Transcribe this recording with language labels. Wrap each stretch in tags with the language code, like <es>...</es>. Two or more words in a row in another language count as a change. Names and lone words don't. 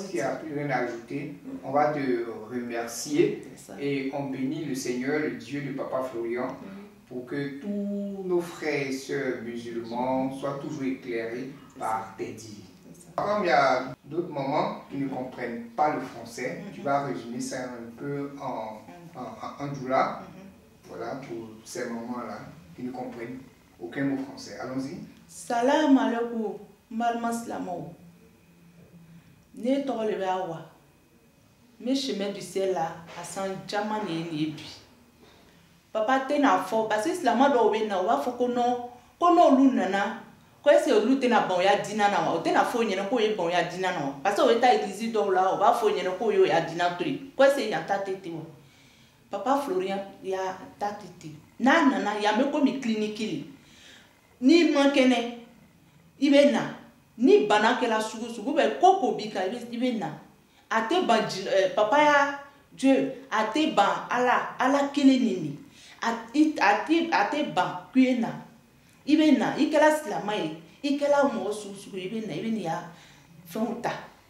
<fr>S'il n'y a plus rien à ajouter, on va te remercier et on bénit le Seigneur, le Dieu de Papa Florian, pour que tous nos frères et sœurs musulmans soient toujours éclairés par tes dires. Comme il y a d'autres mamans qui ne comprennent pas le français, tu vas résumer ça un peu en doula, voilà, pour ces mamans-là qui ne comprennent aucun mot français. Allons-y.</fr> <ar>Salam alaikum, malmaslamo.</ar> <dyu>Ne tɔgɔ le bɛ awa</dyu> <fr>me chemin du ciel là</fr> <dyu>a san caman de ye nin ye bi papa tɛ n'a fɔ</dyu> <fr>parce que</fr> <dyu>silamɛ dɔw bɛ na u b'a fɔ ko non ko n'olu nana ko</dyu> <fr>est-ce que</fr> <dyu>olu tɛna ban o ya diina na wa o tɛna fɔ o ɲɛna k'o ye ban o ya diina na wa parce que o bɛ taa église dɔw la o b'a fɔ o ɲɛna k'o ye o ya diina to yen ko</dyu> <fr>est-ce que</fr> <dyu>yan ta tɛ ten wa papa Florian ya ta tɛ ten n'a nana yan bɛ komi clinique le n'i man kɛnɛ i bɛ na. Ni bana kɛla sugu sugu bɛ ko b'i kan i bɛ na a tɛ ban papa ya Dieu a tɛ ban ala kelen nin a tɛ ban k'u ye na i bɛ na i kɛla silamɛ ye i kɛla mɔgɔ sugu sugu i bɛ na i bɛ nin ya fɛnw ta</dyu>